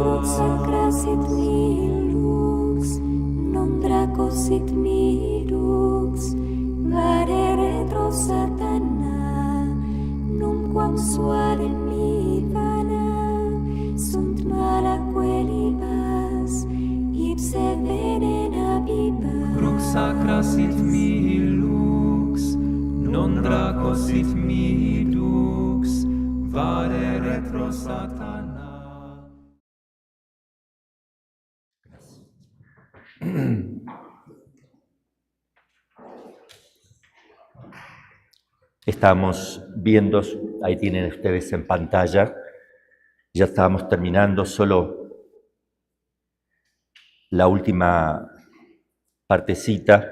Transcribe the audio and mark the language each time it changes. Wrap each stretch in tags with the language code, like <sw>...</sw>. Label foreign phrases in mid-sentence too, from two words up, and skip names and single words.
<la>Crux sacra sit mihi lux, non draco sit mihi lux, vade retro satana, numquam suade mihi vana, sunt malaque libas, ipse venena bibas. Crux sacra sit mihi lux, non draco sit mihi lux, vade retro satana.</la> <es>Estamos viendo, ahí tienen ustedes en pantalla, ya estábamos terminando, solo la última partecita.</es>